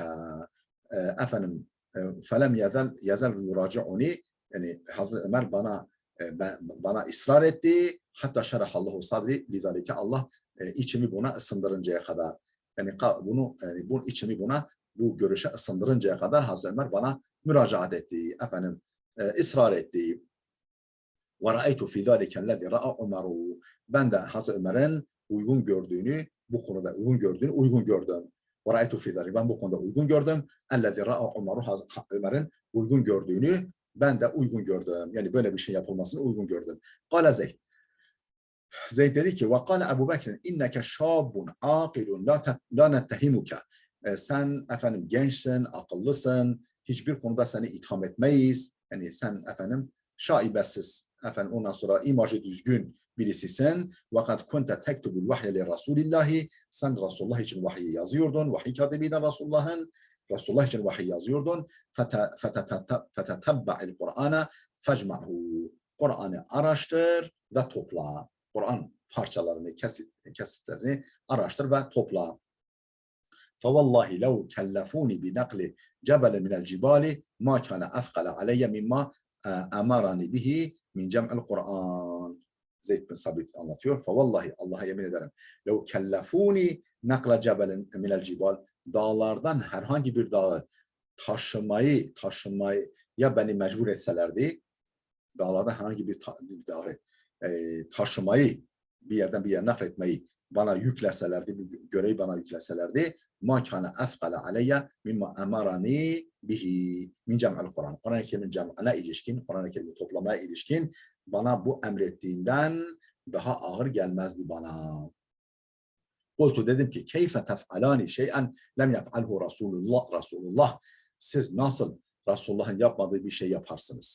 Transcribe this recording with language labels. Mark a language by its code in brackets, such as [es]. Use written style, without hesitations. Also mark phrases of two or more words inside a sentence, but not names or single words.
[tr] Efendim, [ar] فلم يزل يراجعني, [tr] yani Hazreti Ömer bana ısrar etti. Hatta [ar] شرح الله صدري لذلك, [tr] Allah içimi buna ısındırıncaya kadar. Yani bu içimi bu görüşe ısındırıncaya kadar Hazreti Ömer bana müracaat etti. Efendim, ısrar etti. [ar] وَرَأَيْتُ فِي ذَٰلِكَ الَّذِي رَأَى عُمَرُ. [tr] Ben de Hazreti Ömer'in uygun gördüğünü, bu konuda uygun gördüm. [ar] وَرَأَيْتُ فِي ذَٰلِكَ, [tr] ben bu konuda uygun gördüm. [ar] اَلَّذِي رَأَى عُمَرُ, [tr] Ömer'in uygun gördüğünü ben de uygun gördüm. Yani böyle bir şey yapılmasını uygun gördüm. قَالَ Zeyd. Zeyd dedi ki, وَقَالَ Ebu Bekir, [ar] اِنَّكَ شَابٌ عَاقِلٌ لَا نَتَّهِمُكَ. [tr] Sen efendim gençsin, akıllısın, hiçbir konuda seni itham etmeyiz. Yani sen efendim şaibesiz, efendim ondan sonra imajı düzgün birisisin. [ar] وقد كنت تكتب الوحي لرسول الله, [tr] sen Resulullah için vahiy yazıyordun, vahiy katibiden Resulullah için vahiy yazıyordun. [ar] فتتبع القرآن فاجمعه. [tr] Kur'an'ı araştır ve topla. Kur'an parçalarını, kesitlerini araştır ve topla. [ar] فوالله لو كلفوني بنقل جبل من الجبال ما كان أثقل علي مما أمرني به من جمع القرآن. [tr] Zeyd bin Sabit anlatıyor. فوالله, Allah'a yemin ederim. [ar] لو كلفوني نقل جبل من الجبال, [tr] dağlardan herhangi bir dağı taşımayı ya beni mecbur etselerdi, dağlardan herhangi bir dağı taşımayı, bir yerden bir yere nakletmeyi bana yükleselerdi, bu görevi bana yükleselerdi, [ar] ما كان أثقل علي مما أمرني به من جمع القرآن. [tr] Kur'an-ı Kerim'in cem'ine ilişkin, Kur'an-ı Kerim'i toplamaya ilişkin bana bu emrettiğinden daha ağır gelmezdi bana. [ar] Kultu, [tr] dedim ki, [ar] كيف تفعلان شيئا لم يفعله رسول الله. [tr] Siz nasıl Resulullah'ın yapmadığı bir şey yaparsınız?